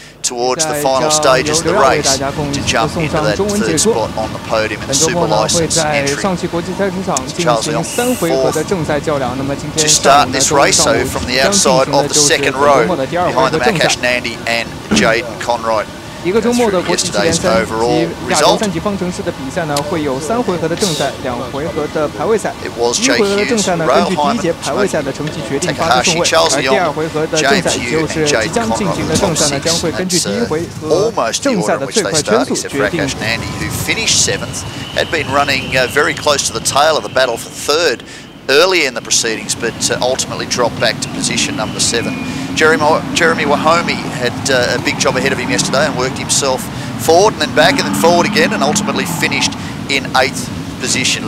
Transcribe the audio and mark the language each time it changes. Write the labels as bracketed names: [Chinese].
[English] towards the final stages of the race to jump into that third spot on the podium in the super license entry. Charles Leon fourth to start this race, so from the outside of the second row, behind them Akash Nandi and Jaden Conroy. [Chinese] 一个周末的国际骑联赛及亚洲三级方程式的比赛呢，会有3回合的正赛，2回合的排位赛。 1回合的正赛呢，根据第一节排位赛的成绩决定发送顺位，而第2回合的正赛，也就是即将进行的正赛呢，将会根据第1回合正赛的最快圈速决定。 [English] Who finished 7th, had been running very close to the tail of the battle for 3rd early in the proceedings, but ultimately dropped back to position number 7. Jeremy Wahome had a big job ahead of him yesterday and worked himself forward and then back and then forward again, and ultimately finished in 8th position.